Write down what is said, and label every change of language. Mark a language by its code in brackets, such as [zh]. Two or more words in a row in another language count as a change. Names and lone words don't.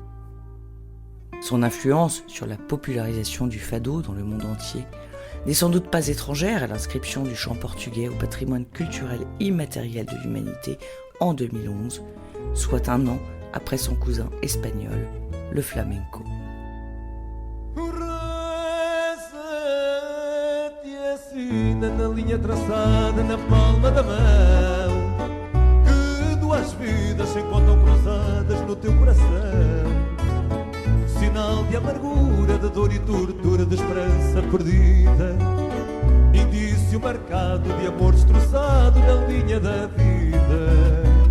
[fr] Son influence sur la popularisation du fado dans le monde entier n'est sans doute pas étrangère à l'inscription du chant portugais au patrimoine culturel immatériel de l'humanité en 2011, soit un an après son cousin espagnol, le flamenco. [pt] Na linha traçada na palma da mão, que 2 vidas se encontram cruzadas no teu coração, sinal de amargura, de dor e tortura, de esperança perdida, indício marcado de amor destroçado na linha da vida.